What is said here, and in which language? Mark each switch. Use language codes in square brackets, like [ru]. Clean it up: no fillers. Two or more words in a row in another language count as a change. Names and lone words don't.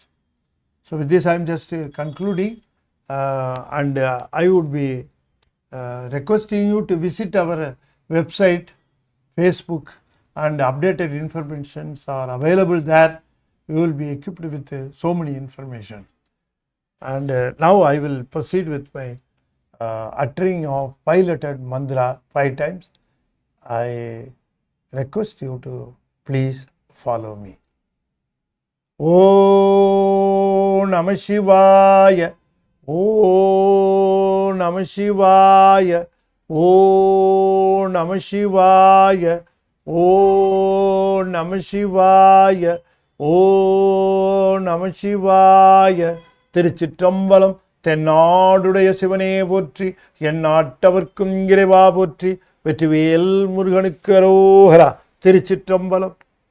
[en] So with this I am just concluding, and I would be requesting you to visit our website, Facebook, and updated informations are available there. You will be equipped with so many information. And now I will proceed with my uttering of 5-lettered mantra 5 times. I request you to please follow me. [sa] ॐ नमः शिवाय. ॐ नमः शिवाय. ॐ नमः शिवाय. ॐ नमः शिवाय. ॐ नमः शिवाय. [ta] திருச்சிற்றம்பலம். தென்னாடுடைய சிவனே போற்றி, எந்நாட்டவர்க்கும் இறைவா போற்றி, வெற்றிவேல் முருகனுக்கு அரோகரா. திருச்சிற்றம்பலம்.